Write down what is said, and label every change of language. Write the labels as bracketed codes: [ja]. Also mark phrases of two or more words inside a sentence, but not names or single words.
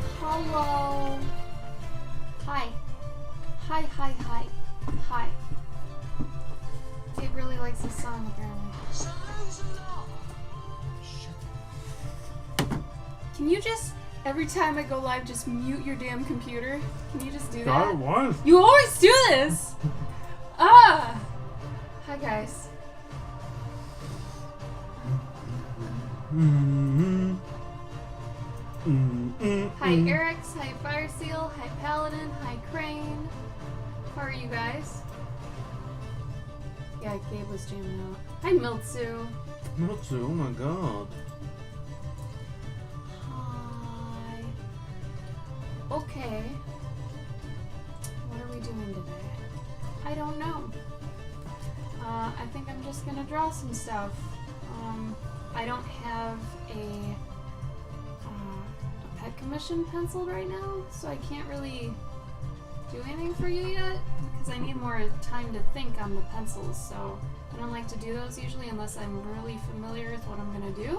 [en] Hello. Hi. Hi, hi, hi. Hi. Gabe really likes this song, apparently. Can you just, every time I go live, just mute your damn computer? Can you just do that? I was. You always do this! Ah! Hi, guys. Hi, Eric's. Hi, Fire Seal. Hi, Paladin. Hi, Crane. How are you guys? Yeah, Gabe was jamming out. Hi, Miltsu. Miltsu, oh my god. Hi. Okay. What are we doing today? I don't know. I think I'm just gonna draw some stuff. I don't have a pet commission penciled right now, so I can't really do anything for you yet because I need more time to think on the pencils, so I don't like to do those usually unless I'm really familiar with what I'm gonna do.